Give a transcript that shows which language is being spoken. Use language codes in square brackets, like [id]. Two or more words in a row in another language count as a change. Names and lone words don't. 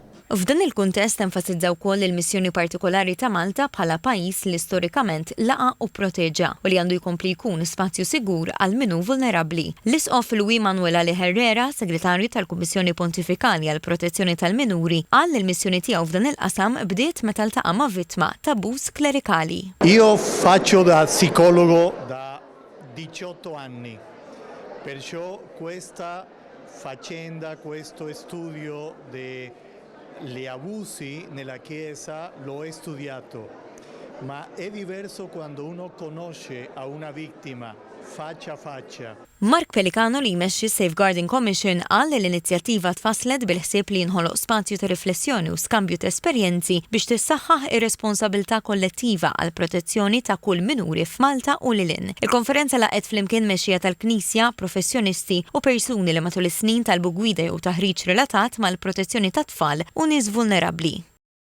[mt] F'dan il-kuntest enfasizzaw ukoll il-missjoni partikolari ta' Malta bħala pajjiż li storikament laqa u proteġa u li għandu jkompli jkun spazju sigur għal minu vulnerabbli. L-isqof Luis Manuel Ali Herrera, segretarju tal-Kummissjoni Pontifikali għal Protezzjoni tal-Minuri, qal il-missjoni tiegħu f'dan il-qasam bdiet meta ltaqa' ma' vittma ta' abbuż klerikali. [it] Io faccio da psicologo da 18 anni, perciò questa faccenda, questo studio gli abusi nella Chiesa l'ho studiato, ma è diverso quando uno conosce a una vittima faccia a faccia. [mt] Mark Pelicano li jmexxi Safeguarding Commission qal li l-inizjattiva tfasslet bil-ħsieb li jinħoloq spazju ta' riflessjoni u skambju ta' esperjenzi biex tissaħħaħ ir-responsabilità kollettiva għal protezzjoni ta' kull minuri f'Malta u lilin. Il-konferenza laqgħet flimkien mexxija tal-Knisja, professjonisti u persuni li matul is-snin talbu gwida jew taħriġ relatat mal-protezzjoni tat-tfal u nies vulnerabbli.